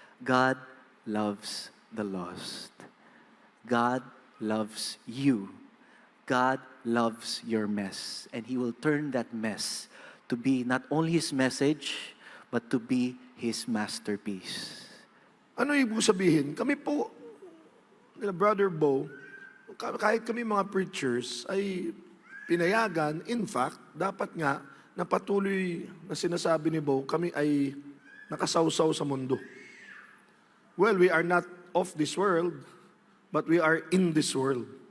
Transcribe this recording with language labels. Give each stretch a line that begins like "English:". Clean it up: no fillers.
English: God loves the lost. God loves you. God loves your mess. And He will turn that mess to be not only His message, but to be His masterpiece.
Filipino: Ano ibig sabihin? Kami po, nila Brother Bo, kahit kami mga preachers, ay pinayagan,
English: in fact,
Filipino: dapat nga, na patuloy na sinasabi ni Bo, kami ay nakasawsaw sa mundo.
English: Well, we are not of this world, but we are in this world.